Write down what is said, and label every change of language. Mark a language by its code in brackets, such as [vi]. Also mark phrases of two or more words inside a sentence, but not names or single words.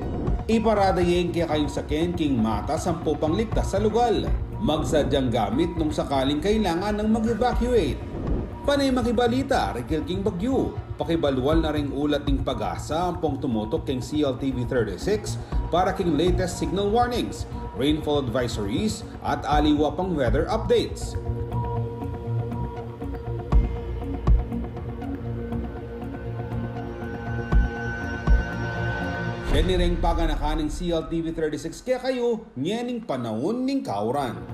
[pam] Iparada yung kaya kayong sakin king mata sampo pang ligtas sa lugal. Magsadyang gamit nung sakaling kailangan ng mag-evacuate. Panay makibalita, Rigel King Bagyo. Pakibalual na ring ulat ng pag-asa ang pong tumutok king CLTV 36 para king [en] latest signal warnings, rainfall advisories [pam] at aliwa pang [en] weather updates. [pam] Kani ring paganakaning CLTV 36 kaya kayo nyening panahon ning kauran.